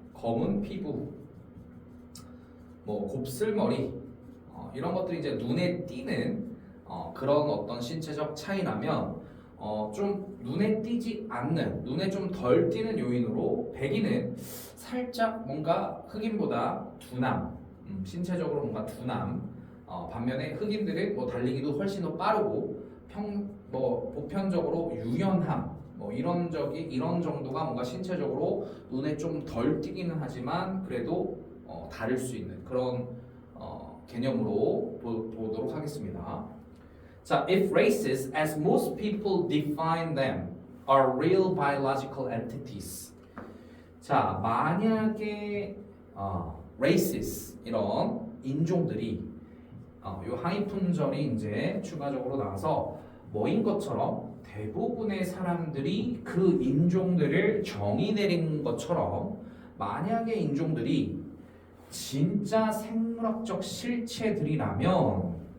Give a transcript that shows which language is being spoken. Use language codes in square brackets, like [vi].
[ko] 검은 피부, 곱슬머리, 이런 것들이 이제 눈에 띄는 그런 어떤 신체적 차이라면 좀 눈에 띄지 않는, 눈에 좀 덜 띄는 요인으로 백인은 살짝 뭔가 흑인보다 둔함, 신체적으로 뭔가 둔함, 반면에 흑인들은 달리기도 훨씬 더 빠르고 보편적으로 유연함, 이런 정도가 뭔가 신체적으로 눈에 좀 덜 띄기는 하지만 그래도 다를 수 있는 그런 개념으로 보도록 하겠습니다. [en] 자, if races, as most people define them, are real biological entities. [ko] 자, 만약에 races, 이런 인종들이 요 항의문절이 이제 추가적으로 나와서 뭐인 것처럼 대부분의 사람들이 그 인종들을 정의 내린 것처럼, 만약에 인종들이 진짜 생물학적 실체들이라면,